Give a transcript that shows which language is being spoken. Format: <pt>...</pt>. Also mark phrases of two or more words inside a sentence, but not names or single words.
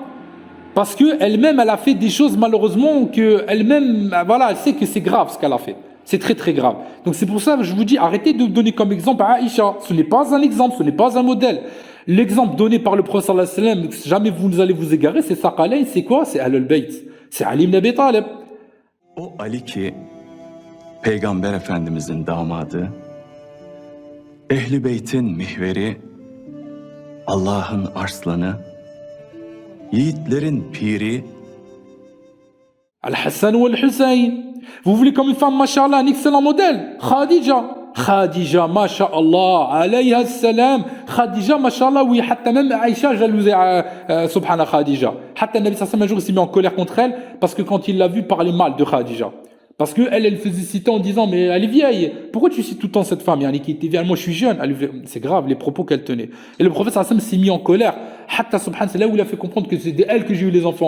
<fr>Parce que elle-même, elle a fait des choses malheureusement que elle-même, voilà, elle sait que c'est grave ce qu'elle a fait. C'est très très grave. Donc c'est pour ça que je vous dis, arrêtez de donner comme exemple à Aïcha. Ce n'est pas un exemple, ce n'est pas un modèle. L'exemple donné par le prophète</fr> <ar>صلى الله عليه وسلم,</ar> <fr>jamais vous allez vous égarer, c'est Saqalayn, c'est quoi? C'est</fr> <ar>أهل البيت.</ar> <fr>C'est Ali ibn Abi Talib.</fr> <tr>O Ali ki Peygamber Efendimizin damadı, Ehli Beyt'in mihveri, Allah'ın arslanı, yiğitlerin piri,</tr> <fr>Al-Hassan ou Al-Hussein. Vous voulez comme une femme, mashallah, un excellent modèle? Khadija. Khadija, masha'Allah,</fr> <ar>عليها السلام.</ar> <fr>Khadija, masha'Allah, oui, hatta même Aïcha jalousait subhana Khadija. Hatta</fr> <ar>نبي صلى الله عليه وسلم</ar> <fr>un jour s'est mis en colère contre elle parce que quand il l'a vu parler mal de Khadija. Parce que elle faisait citer en disant mais elle est vieille. Pourquoi tu cites tout le temps cette femme? Yani qui était vieille, moi je suis jeune. C'est grave les propos qu'elle tenait. Et le prophète</fr> <ar>صلى الله عليه وسلم</ar> <fr>s'est mis en colère. Hatta subhan, c'est là où il a fait comprendre que c'est d'elle que j'ai eu les enfants.</fr>